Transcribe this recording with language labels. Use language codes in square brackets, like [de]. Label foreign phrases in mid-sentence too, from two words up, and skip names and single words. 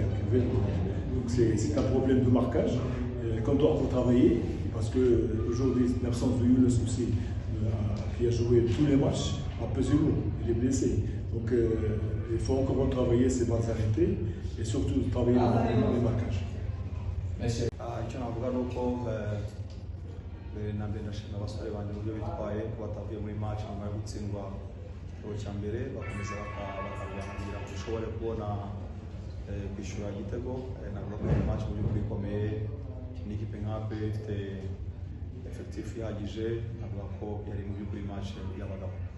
[fr] Donc, c'est un problème de marquage qu'on doit encore travailler parce qu'aujourd'hui, l'absence de Younes aussi, qui a joué tous les matchs, a pesé lourd. Il est blessé. Donc, il faut encore travailler ces bases arrêtées et surtout travailler les marquages. [rw] Icyo navuga ni uko mbere na mbere ndashimira abasore banjye uburyo bitwaye batavuye muri match nyuma yo gutsindwa igitego cya mbere bakomeza bakarwana kugira ngo dushobore kubona kwishyura igitego. Navuga ko iyi match mu by'ukuri ikomeye n'ikipe nk'ape ifite effectif ihagije, navuga ko yari mu by'ukuri match y'abagabo.